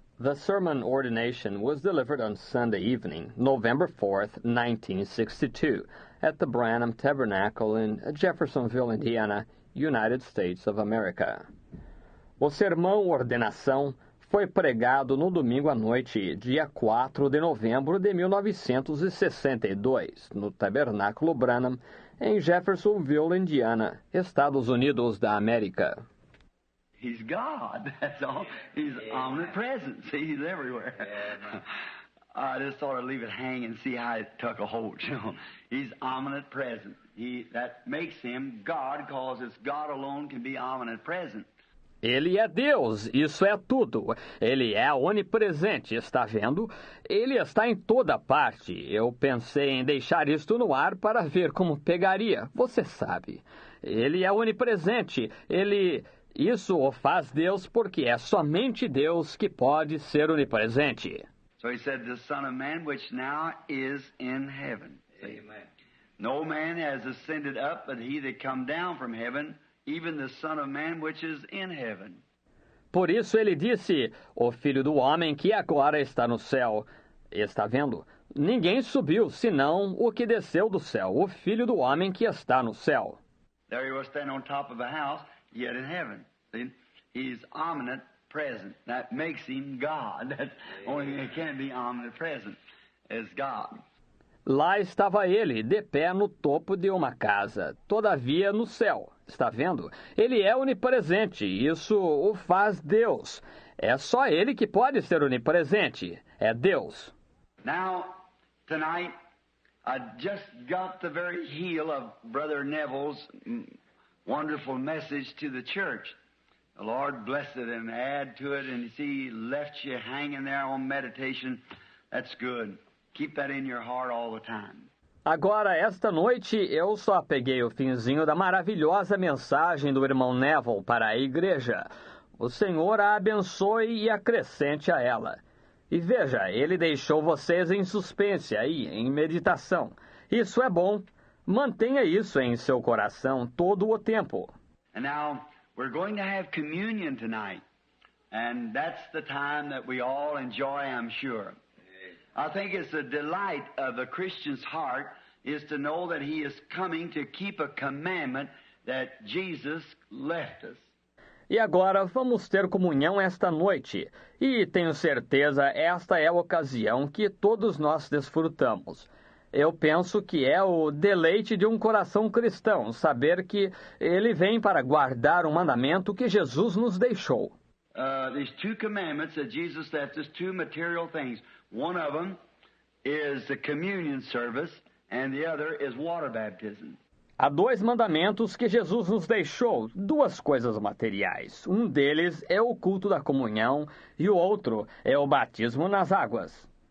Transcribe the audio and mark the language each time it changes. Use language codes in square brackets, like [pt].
[en] The sermon ordination was delivered on Sunday evening, November 4th, 1962, at the Branham Tabernacle in Jeffersonville, Indiana, United States of America. [pt] O sermão Ordenação foi pregado no domingo à noite, dia 4 de novembro de 1962, no Tabernáculo Branham, em Jeffersonville, Indiana, Estados Unidos da América. [en] He's God, that's all. He's omnipresent. See, he's everywhere. I just thought I'd leave it hang and see how it took a hold, you know. He's omnipresent. That makes him God, because it's God alone can be omnipresent. [pt] Ele é Deus, isso é tudo. Ele é onipresente, está vendo? Ele está em toda parte. Eu pensei em deixar isto no ar para ver como pegaria, você sabe. Ele é onipresente, Isso o faz Deus porque é somente Deus que pode ser onipresente. [en] So he said, the Son of Man, which now is in heaven. Amen. No man has ascended up, but he that come down from heaven, even the Son of Man, which is in heaven. [pt] Por isso ele disse, o Filho do Homem que agora está no céu. Está vendo? Ninguém subiu, senão o que desceu do céu, o Filho do Homem que está no céu. [en] There he was standing on top of a house, yet in heaven. See? He's omnipresent. That makes him God. That's the only thing that can be omnipresent is God. [pt] Lá estava ele, de pé no topo de uma casa, todavia no céu. Está vendo? Ele é onipresente, isso o faz Deus. É só ele que pode ser onipresente, é Deus. [en] Now, tonight, I just got the very heel of Brother Neville's wonderful message to the church. The Lord bless it and add to it, and see, He left you hanging there on meditation. That's good. Keep that in your heart all the time. [pt] Agora, esta noite, eu só peguei o finzinho da maravilhosa mensagem do irmão Neville para a igreja. O Senhor a abençoe e acrescente a ela. E veja, ele deixou vocês em suspense aí, em meditação. Isso é bom. Mantenha isso em seu coração todo o tempo. [en] And now, we're going to have communion tonight. And that's the time that we all enjoy, I'm sure. I think it's a delight of the Christian's heart is to know that he is coming to keep a commandment that Jesus left us. [pt] E agora vamos ter comunhão esta noite. E tenho certeza esta é a ocasião que todos nós desfrutamos. Eu penso que é o deleite de um coração cristão saber que ele vem para guardar um mandamento que Jesus nos deixou. [en] These two commandments that Jesus left us, two material things. One of them is the communion service, and the other is water baptism. [pt] Há dois mandamentos que Jesus nos deixou, duas coisas materiais. Um deles é o culto da comunhão e o outro é o batismo nas águas.